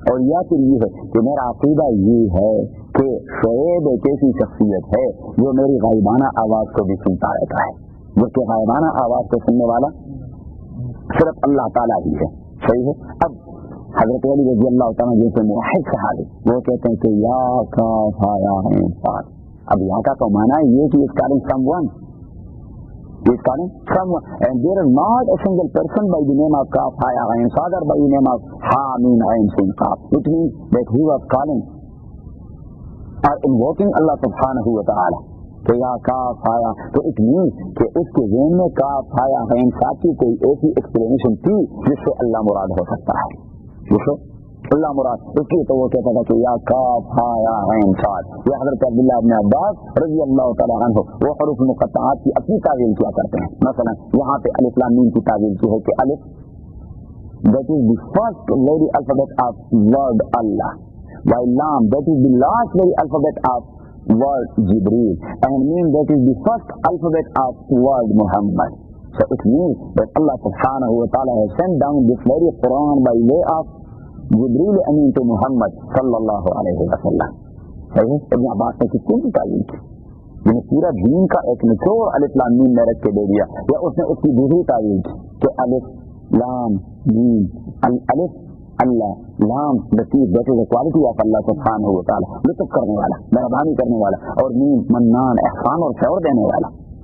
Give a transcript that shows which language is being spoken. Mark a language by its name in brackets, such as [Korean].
[Urdu] اور یا پھر یہ ہے کہ میرا عقیدہ یہ ہے کہ شعیب ایک ایسی شخصیت ہے جو میری غائبانہ آواز کو بھی سنتا رہتا ہے، جبکہ غائبانہ آواز کو سننے والا صرف اللہ تعالیٰ ہی ہے. صحیح ہے. اب حضرت علی رضی اللہ تعالیٰ جیسے موحد صحابی وہ کہتے ہیں کہ یا کاف ہا یا عین صاد. اب یا کا تو مانا ہے یہ کہ اس کارن some one [English] and there is not a single person by the name of Kaf Ha Ya Ain Sad or by the name of Ha Mim Ain Sin Qaf. It means that he was calling or invoking Allah subhanahu wa ta'ala [Urdu] کہ یا کاف آیا. تو [English] it means [Urdu] کہ اس کے ذہن میں کاف آیا عین صاد کی کوئی ایسی ایکسپلینیشن تھی جس سے اللہ مراد ہو سکتا ہے، جس سے اللہ مراد. اس لیے تو وہ کہتا تھا کہ یا کاف ہا یا عین صاد. یا حضرت عبداللہ ابن عباس رضی اللہ تعالیٰ عنہ وہ حروف مقطعات کی اپنی تعویل کیا کرتے ہیں. مثلا یہاں پہ الف لام میم کی تعویل کی ہے کہ الف [English] that is the first very alphabet of word Allah, while lam that is the last very alphabet of word Jibreel, and mim that is the first alphabet of word Muhammad. So it means that Allah subhanahu wa ta'ala has sent down this very Quran by way of [Urdu] جبریل امین تو محمد صلی اللہ علیہ وسلم. ابن عباس نے کتنی کی تعلیم کی، جنہیں پورا دین کا ایک نچوڑ الف لام میم میں رکھ کے دے دیا. یا اس نے اس کی دوسری تعلیم کی کہ الف لام میم، الف اللہ، لام لطیف [English] that is a quality of [Urdu] اللہ سبحانہ و تعالی، لطف کرنے والا، مہربانی کرنے والا، اور میم منان احسان اور فیور دینے والا.